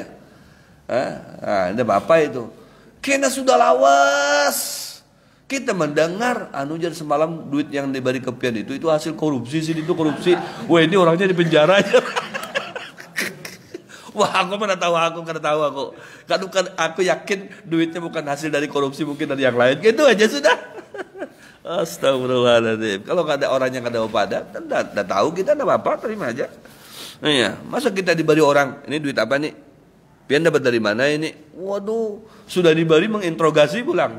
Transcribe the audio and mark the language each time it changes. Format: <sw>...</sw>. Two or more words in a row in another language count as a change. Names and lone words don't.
<bjn>Ada bapak itu. Kena sudah lawas. Kita mendengar jar semalam duit yang diberi ke pian itu hasil korupsi sih, itu korupsi. Wah, ini orangnya di penjara aja. Wah, aku mana tahu, aku kada tahu aku.</bjn> <id>Kan aku yakin duitnya bukan hasil dari korupsi, mungkin dari yang lain. Gitu aja sudah. Astagfirullahaladzim. Kalau ada orang yang kada pada, dah tahu kita enggak apa-apa, terima aja. Iya, masa kita diberi orang, ini duit apa nih?</id> <bjn>Pian dapat dari mana ini? Waduh, sudah diberi menginterogasi pulang.</bjn>